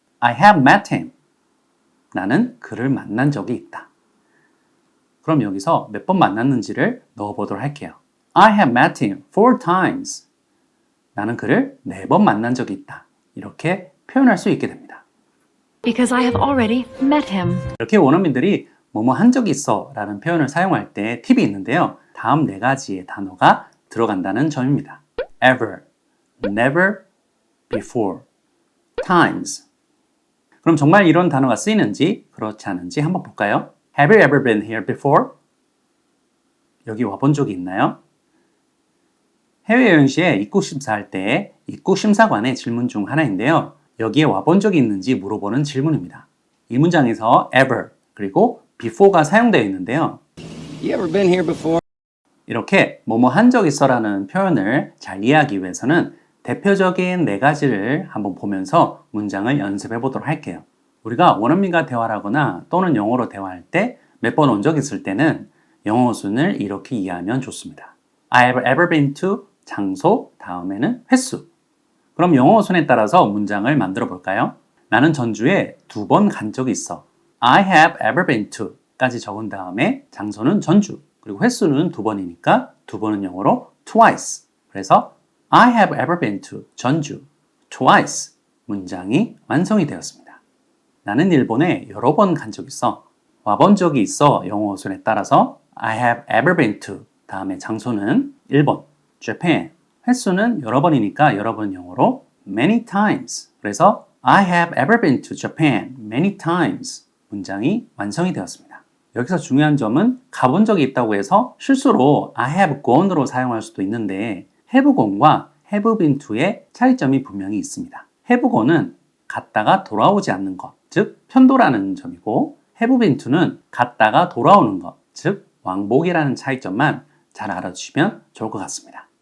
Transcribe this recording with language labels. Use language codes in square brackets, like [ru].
[en] I have met him. [ko] 나는 그를 만난 적이 있다. 그럼 여기서 몇 번 만났는지를 넣어보도록 할게요. [en] I have met him 4 times. [ko] 나는 그를 4번 만난 적이 있다. 이렇게 표현할 수 있게 됩니다. [en] Because I have already met him. [ko] 이렇게 원어민들이 뭐뭐 한 적이 있어 라는 표현을 사용할 때 팁이 있는데요. 다음 4가지의 단어가 들어간다는 점입니다. [en] ever, never, before, times. [ko] 그럼 정말 이런 단어가 쓰이는지 그렇지 않은지 한번 볼까요? [en] Have you ever been here before? [ko] 여기 와본 적이 있나요? 해외여행 시에 입국심사할 때 입국심사관의 질문 중 하나인데요. 여기에 와본 적이 있는지 물어보는 질문입니다. 이 문장에서 ever 그리고 before가 사용되어 있는데요. [en] You ever been here before? [ko] 이렇게 뭐뭐 한 적 있어라는 표현을 잘 이해하기 위해서는 대표적인 4가지를 한번 보면서 문장을 연습해 보도록 할게요. 우리가 원어민과 대화를 하거나 또는 영어로 대화할 때 몇 번 온 적 있을 때는 영어 순을 이렇게 이해하면 좋습니다. [en] I have ever been to [ko] 장소 다음에는 횟수. 그럼 영어 순에 따라서 문장을 만들어 볼까요? 나는 전주에 2번 간 적이 있어. [en] I have ever been to [ko] 까지 적은 다음에 장소는 전주 그리고 횟수는 2번이니까 2번은 영어로 twice. [en] 그래서 I have ever been to 전주 twice. [ko] 문장이 완성이 되었습니다. 나는 일본에 여러 번 간 적 있어. 와본 적이 있어 영어 순에 따라서 [en] I have ever been to [ko] 다음에 장소는 1번 Japan. 횟수는 여러 번이니까 여러 번 영어로 [en] many times. 그래서 I have ever been to Japan many times. [ko] 문장이 완성이 되었습니다. 여기서 중요한 점은 가본 적이 있다고 해서 실수로 [en] I have gone [ko] 으로 사용할 수도 있는데 have gone과 have been to의 차이점이 분명히 있습니다. have gone은 갔다가 돌아오지 않는 것, 즉 편도라는 점이고 have been to는 갔다가 돌아오는 것, 즉 왕복이라는 차이점만 잘 알아주시면 좋을 것 같습니다.